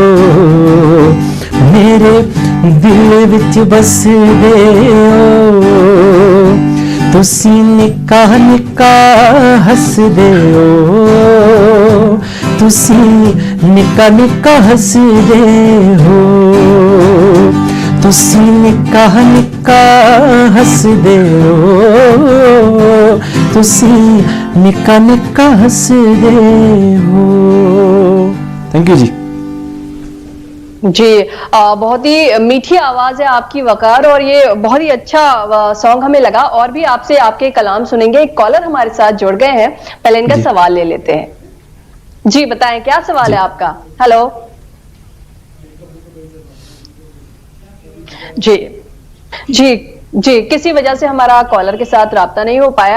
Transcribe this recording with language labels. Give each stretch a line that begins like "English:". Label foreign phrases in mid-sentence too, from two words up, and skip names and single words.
Punjabi: ਮੇਰੇ ਦਿਲ ਵਿਚ ਬਸ ਦੇ ਹੋ, ਤੁਸੀ ਨਿੱਕਾ ਨਿੱਕਾ ਹੱਸ ਦੇ ਹੋ, ਤੁਸੀ ਨਿੱਕਾ ਨਿੱਕਾ ਹੱਸ ਦੇ ਹੋ, ਤੁਸੀ ਨਿੱਕਾ ਨਿੱਕਾ ਹੱਸ ਦੇ ਹੋ, ਤੁਸੀ ਨਿੱਕਾ ਨਿੱਕਾ ਹੱਸ ਦੇ ਹੋ।
English: thank you जी।
Urdu: جی بہت ہی میٹھی آواز ہے آپ کی وقار، اور یہ بہت ہی اچھا سانگ ہمیں لگا. اور بھی آپ سے آپ کے کلام سنیں گے۔ ایک کالر ہمارے ساتھ جڑ گئے ہیں، پہلے ان کا سوال لے لیتے ہیں. جی بتائیں، کیا سوال ہے آپ کا؟ ہیلو جی جی جی، کسی وجہ سے ہمارا کالر کے ساتھ رابطہ نہیں ہو پایا.